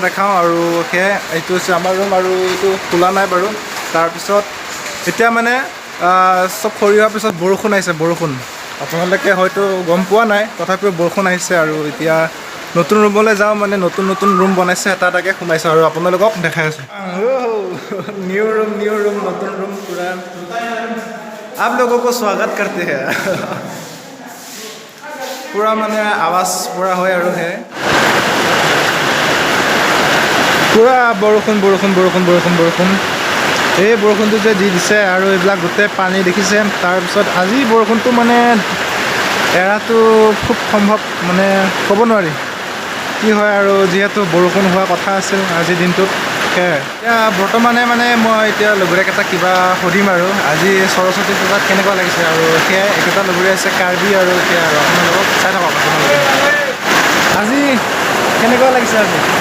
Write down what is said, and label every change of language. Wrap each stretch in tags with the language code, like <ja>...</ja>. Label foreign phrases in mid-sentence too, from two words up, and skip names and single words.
<as>দেখাওঁ আৰু সেয়াই এইটো হৈছে আমাৰ ৰুম আৰু এইটো খোলা নাই বাৰু তাৰপিছত এতিয়া মানে চব খৰি হোৱাৰ পিছত বৰষুণ আহিছে বৰষুণ আপোনালোকে হয়তো গম পোৱা নাই তথাপিও বৰষুণ আহিছে আৰু এতিয়া নতুন ৰুমলৈ যাওঁ মানে নতুন ৰুম বনাইছে এটা এটাকৈ সোমাইছোঁ আৰু আপোনালোকক দেখাই আছোঁ</as> <en>new room</en> <as>নতুন ৰুম পূৰা</as> <hi>आप लोगों को स्वागत करते हैं</hi> <as>পূৰা মানে আৱাজ পূৰা হয় আৰু সেয়াই পূৰা বৰষুণ এই বৰষুণটো যে দি দিছে আৰু এইবিলাক গোটেই পানী দেখিছে তাৰপিছত আজি বৰষুণটো মানে এৰাটো খুব সম্ভৱ মানে ক'ব নোৱাৰি কি হয় আৰু যিহেতু বৰষুণ হোৱা কথা আছিল আজিৰ দিনটোত সেয়াই এতিয়া বৰ্তমানে মানে মই এতিয়া লগৰীয়াকেইটা কিবা সুধিম আৰু আজি সৰস্বতী পূজাত কেনেকুৱা লাগিছে আৰু সেয়াই একেটা লগৰীয়া আছে কাৰ্বি আৰু সেয়াই আৰু আপোনালোকক চাই থাকক আপোনালোকে আজি কেনেকুৱা লাগিছে আজি</as>